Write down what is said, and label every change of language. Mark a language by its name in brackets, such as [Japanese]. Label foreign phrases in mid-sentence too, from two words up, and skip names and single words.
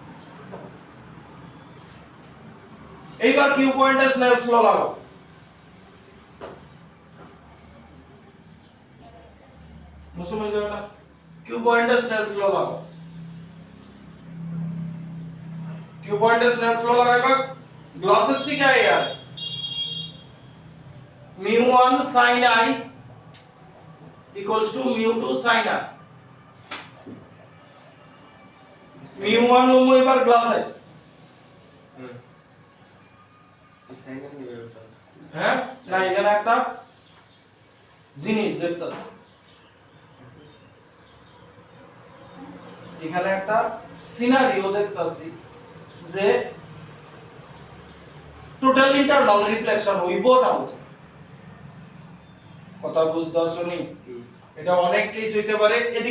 [Bangla] এইবার কিউ পয়েন্টে স্নেলস ল লাগাও। মুসুম হয়ে যাবে না? কিউ পয়েন্টে স্নেলস ল লাগাও কিউ পয়েন্টে স্নেলস ল লাগাইবা গ্লাসের থেকে এয়ার [English] mu1 sin I equals to mu2 sin I mu1 [Bangla] লমো এবার গ্লাসে হুম সাইন নিবে ওটা হ্যাঁ না এখানে একটা জিনিস দেখতেছি এখানে একটা সিনারিও দেখতেছি যে [English] total internal reflection [Bangla] হইব না হইব কথা বুঝতেছো নি এটা অনেক কেস হইতে পারে এদিক